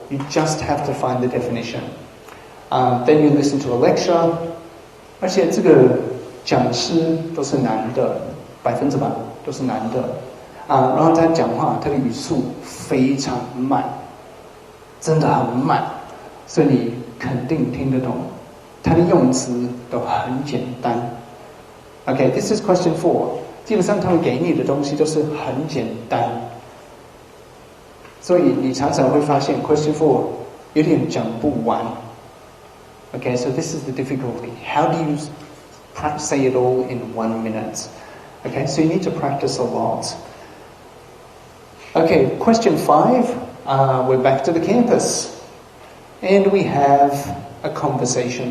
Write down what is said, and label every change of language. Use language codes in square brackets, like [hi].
[en] You just have to find the definition. Then you listen to a lecture, [zh] 而且这个讲师都是男的，100%都是男的。然后他讲话，他的语速非常慢，真的很慢，所以你肯定听得懂。他的用词都很简单。 [en] Okay, this is question 4. [zh] 基本上他们给你的东西都是很简单，所以你常常会发现 question 4有点讲不完。 [en] Okay, so this is the difficulty. How do you say it all in 1 minute? Okay, so you need to practice a lot. Okay, question 5. We're back to the campus. And we have a conversation.